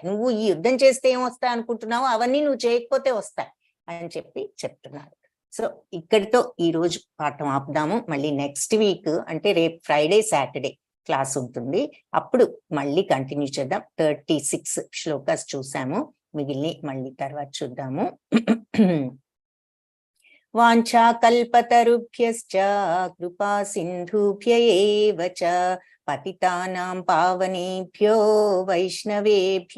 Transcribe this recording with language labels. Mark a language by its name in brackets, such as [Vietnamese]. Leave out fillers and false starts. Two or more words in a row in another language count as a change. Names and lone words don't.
[Telugu] నువ్వు ఈ యుద్ధం చేస్తే ఏం వస్తాయి అనుకుంటున్నావో అవన్నీ నువ్వు చేయకపోతే వస్తాయి అని చెప్తున్నారు. సో ఇక్కడితో ఈ రోజు పాఠం ఆపుదాము. మళ్ళీ [English] next week [Telugu] అంటే రేపు [English] Friday Saturday class [Telugu] ఉంటుంది, అప్పుడు మళ్ళీ కంటిన్యూ చేద్దాం. 36 శ్లోకాస్ చూసాము, మిగిలిన మళ్ళీ తర్వాత చూద్దాము. [Sanskrit] వాంఛా కల్పతరుభ్యశ్చ కృపా సింధుభ్య ఏవ చ పతితానాం పావనేభ్యో వైష్ణవేభ్యో